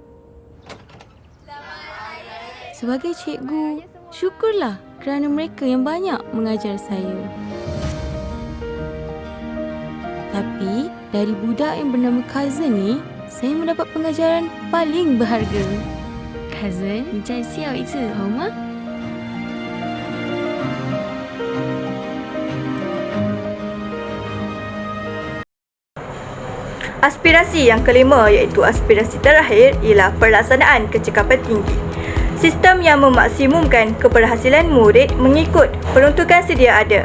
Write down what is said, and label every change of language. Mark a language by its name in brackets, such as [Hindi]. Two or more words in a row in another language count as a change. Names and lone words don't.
[Malay] Sebagai cikgu, syukurlah kerana mereka yang banyak mengajar saya. Tapi dari budak yang bernama Cousin ni, saya mendapat pengajaran paling berharga. [Chinese] Cousin, 你再笑一次好吗？ [Malay] Aspirasi yang kelima iaitu aspirasi terakhir ialah pelaksanaan kecekapan tinggi. Sistem yang memaksimumkan keberhasilan murid mengikut peruntukan sedia ada.